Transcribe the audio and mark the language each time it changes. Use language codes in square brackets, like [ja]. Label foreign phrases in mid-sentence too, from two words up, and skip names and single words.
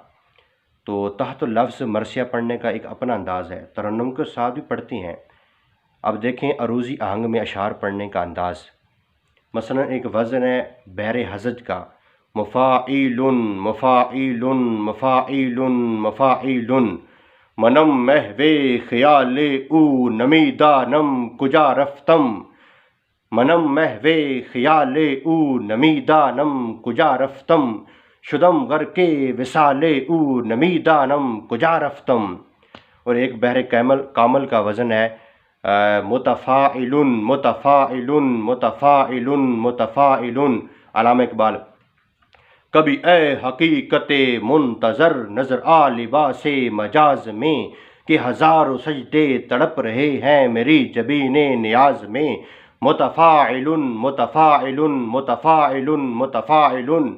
[ur] تو تحت اللفظ مرثیہ پڑھنے کا ایک اپنا انداز ہے، ترنم کے ساتھ بھی پڑھتے ہیں۔ اب دیکھیں عروضی آہنگ میں اشعار پڑھنے کا انداز، مثلا ایک وزن ہے بحر حزج کا، مفاعیل مفاعیل مفاعیل مفاعیل، [fa] منم محو خیال او نمیدانم کجا رفتم، منم محو خیال او نمیدانم کجا رفتم، شدم غرق وصال او نمیدانم کجا رفتم۔ [ur] اور ایک بحر کامل کا وزن ہے متفاعل متفاعل متفاعل متفاعل۔ علامہ اقبال، کبھی اے حقیقت منتظر نظر آ لباس مجاز میں، کہ ہزاروں سجدے تڑپ رہے ہیں میری جبین نیاز میں، متفاعل متفاعل متفاعل متفاعل۔